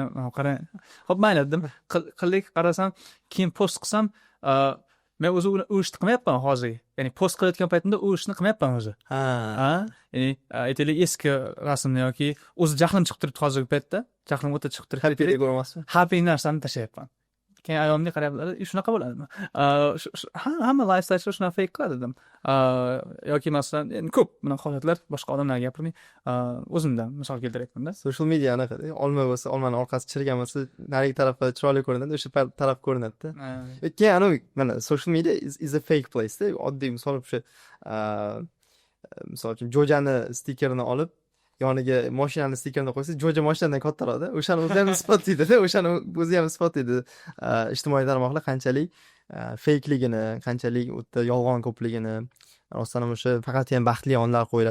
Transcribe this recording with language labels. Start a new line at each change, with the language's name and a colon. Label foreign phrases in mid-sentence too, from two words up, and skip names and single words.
Uzbek: Qarang. Xo'p, mayli dedim. Qildik, qarasam, keyin post qilsam, men o'zi u ishni qilmayapman hozir. Ya'ni post qilayotgan paytimda u ishni qilmayapman o'zi. Ya'ni aytaylik eski rasmni yoki o'zi jahlim chiqib turibdi hozirgi paytda. Jahlim o'ta chiqib turibdi. Happy ko'rmasmi? Happy narsani tashlayapman. Keyin ayolimga qarayaplar, shunaqa bo'ladimi? Hamma lifestyle shunaqa fake qiladi dedim. Yoki masalan, endi ko'p bunaqa holatlar, boshqa odamlarga gapirmay, o'zimdan misol keltiryapman-da.
English: Social media
Uzbek: anaqada, olma bo'lsa, olmani orqasi chirigan bo'lsa, narigi tarafda chiroyli ko'rinadi, o'sha taraf ko'rinadi-da. Keyin mana
English: social media is a fake place-da.
Uzbek: Oddiy misol o'sha misol uchun Jojani stikerini olib yoniga mashinani stikerini qo'ysa, Joja mashinadan kattaroqda. O'shani o'zi ham isbotlaydi-da, o'shani o'zi ham isbotlaydi. Ijtimoiy tarmoqlar qanchalik fakeligini, qanchalik o'ta yolg'on ko'pligini, rostdan ham o'sha faqat ham baxtli onlar qo'yiladi.